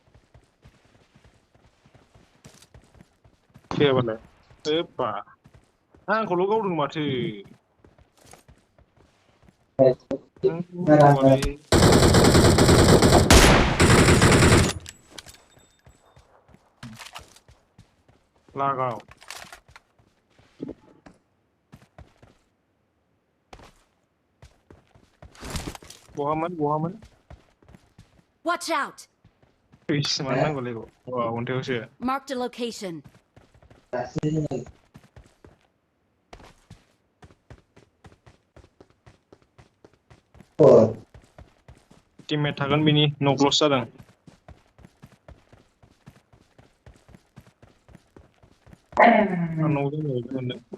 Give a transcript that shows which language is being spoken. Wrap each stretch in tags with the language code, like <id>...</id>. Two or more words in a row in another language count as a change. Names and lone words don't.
<hi>क्या बोला</hi> <brx>एप्पा आंखौल' गावदों माथो लागाव बहामोन</brx> <en>Watch out!</en> <brx>मानो नांगौलै अन्थायावसो</brx> <en>Marked a location.</en> <brx>टिममेट थागोन बिनि न'क्लस जादों आंनाव जाबायदि मोनदों</brx>